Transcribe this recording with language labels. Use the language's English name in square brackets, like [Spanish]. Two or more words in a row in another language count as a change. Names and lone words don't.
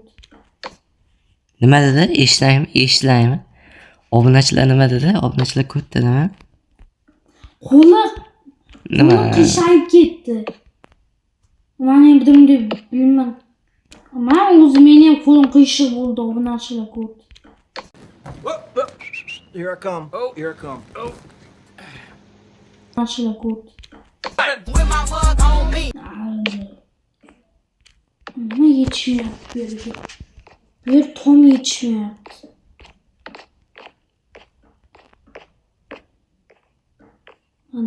[Uzbek] Nima dedi? Eshitlaymi? Obunachilar nima dedi? Obunachilar ko'p dedimi? Qo'lim Nima? Qiyshayib ketdi. Men ham bilmam. Men o'zim ham qo'lim qiyshiq bo'ldi, obunachilar ko'p. [English] Here I come. Oh, here I come. Oh. [Uzbek] Obunachilar ko'p. Nima yetishmayapti bu yerga? Bu yer tom yetishmayapti. Ana.